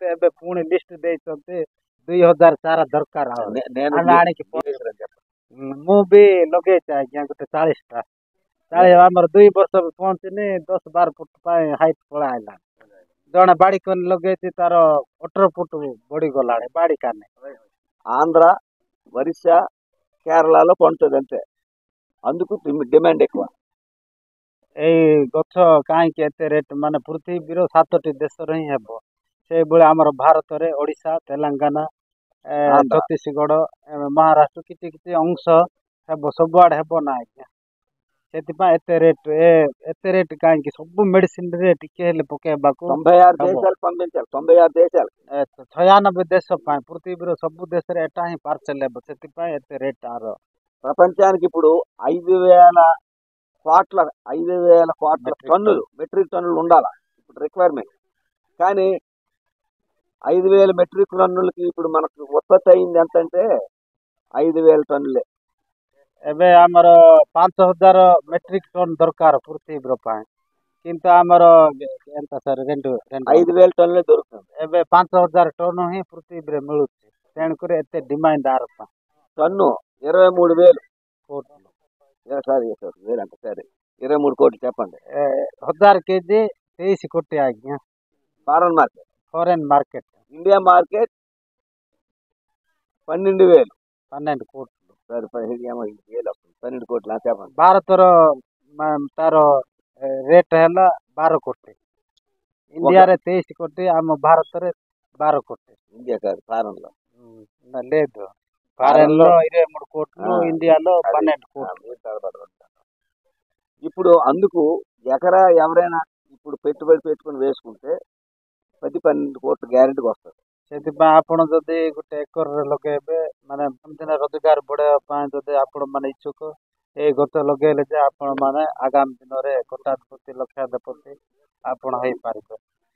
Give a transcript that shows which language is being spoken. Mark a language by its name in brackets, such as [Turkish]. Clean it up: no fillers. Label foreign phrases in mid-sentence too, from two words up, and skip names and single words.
[Odia] ଏବେ ପୁଣି ଲିଷ୍ଟ ଦେଇଛନ୍ତି 2,000 ଚାରା ଦରକାର। ଆମେ ଆଣିକି ମୁଁ ବି ଲଗେଇଛି ଆଜ୍ଞା ଗୋଟେ 40ଟା। ଆମର 2 ବର୍ଷ ପହଞ୍ଚିନି, 10-12 ଫୁଟ ପାଇଁ ହାଇଟ୍ ପଳାଇଲା। ଜଣେ ବାଡ଼ି କନି ଲଗେଇଛି, ତାର 18 ଫୁଟ ବଢିଗଲାଣି ବାଡ଼ି କାନି। [Telugu] ఆంధ్ర, ఒరిస్సా, కేరళలో పండుతుంది అంతే, అందుకు డిమాండ్ ఎక్కువ। [Odia] ଏଇ ଗଛ କାହିଁକି ଏତେ ରେଟ୍, ମାନେ ପୃଥିବୀର 7ଟି ଦେଶରେ ହିଁ ହେବ ସେଇଭଳି ଆମର ଭାରତରେ ଓଡ଼ିଶା, ତେଲେଙ୍ଗାନା, ଛତିଶଗଡ଼, ମହାରାଷ୍ଟ୍ର କିଛି ଅଂଶ ହେବ, ସବୁଆଡ଼େ ହେବ ନା ଆଜ୍ଞା। ସେଥିପାଇଁ ଏତେ ରେଟ୍ କାହିଁକି, ସବୁ ମେଡିସିନରେ ଟିକେ ହେଲେ ପକେଇବାକୁ [Telugu] 96 దేశాలు పంపించాలి, 96 దేశాలు, [Odia] 96 ଦେଶ ପାଇଁ ପୃଥିବୀର ସବୁ ଦେଶରେ ଏଟା ହିଁ ପାର୍ସଲ ହେବ, ସେଥିପାଇଁ ଏତେ ରେଟ୍ ଆର। [Telugu] ప్రపంచానికి ఇప్పుడు 5,000 కోట్ల టన్నులు, మెట్రిక్ టన్నులు ఉండాలా ఇప్పుడు రిక్వైర్మెంట్. కానీ 5,000 మెట్రిక్ టన్నులకి ఇప్పుడు మనకు ఉత్పత్తి అయింది ఎంతంటే 5,000 టన్నులే। [Odia] ଏବେ ଆମର 5,000 ମେଟ୍ରିକ ଟନ୍ ଦରକାର ପୃଥିବୀର ପାଇଁ, କିନ୍ତୁ ଆମର ఎంత ସାର୍ [Telugu] రెండు రెండు 5,000 టన్నులే దొరుకుతుంది. [Odia] ଏବେ 5,000 ଟନ୍ ହିଁ ପୃଥିବୀରେ ମିଳୁଛି ତେଣୁକରି ଏତେ ଡିମାଣ୍ଡ ଆର ପାଇଁ [Telugu] టన్ను 23,000 [Odia] କୋଉଠି [Telugu] సారీ వేలు అంట సరే 23 కోట్లు చెప్పండి. [Odia] 1000 kg 23 କୋଟି ଆଜ୍ଞା [Telugu] ఫారెన్ మార్కెట్. [Odia] ଫରେନ୍ ମାର୍କେଟ [Telugu] ఇండియా మార్కెట్ 12,000. [Odia] 12 କୋଟି [Telugu] సరే 12 కోట్లు చెప్పండి. [Odia] ଭାରତର ତାର ରେଟ୍ ହେଲା 12 କୋଟି ఇండియాରେ 23 କୋଟି ଆମ ଭାରତରେ 12 କୋଟି [Telugu] ఇండియా కాదు ఫారెన్ లో. లేదు ఫారెన్ లో 23 కోట్లు ఇండియాలో 12 కోట్లు. ఇప్పుడు అందుకు ఎకరా ఎవరైనా ఇప్పుడు పెట్టుబడి పెట్టుకుని వేసుకుంటే 10-12 కోట్లు గ్యారెంటీకి వస్తుంది. [Odia] ସେଥିପାଇଁ ଆପଣ ଯଦି ଗୋଟେ ଏକରରେ ଲଗେଇବେ ମାନେ ଦିନ ରୋଜଗାର ବଢାଇବା ପାଇଁ ଯଦି ଆପଣ ମାନେ ଇଚ୍ଛୁକ ଏଇ ଗଛ ଲଗେଇଲେ ଯେ ଆପଣ ମାନେ ଆଗାମୀ ଦିନରେ କୋଟାଧିପତି ଲକ୍ଷାଧିପତି ଆପଣ ହେଇପାରିବେ.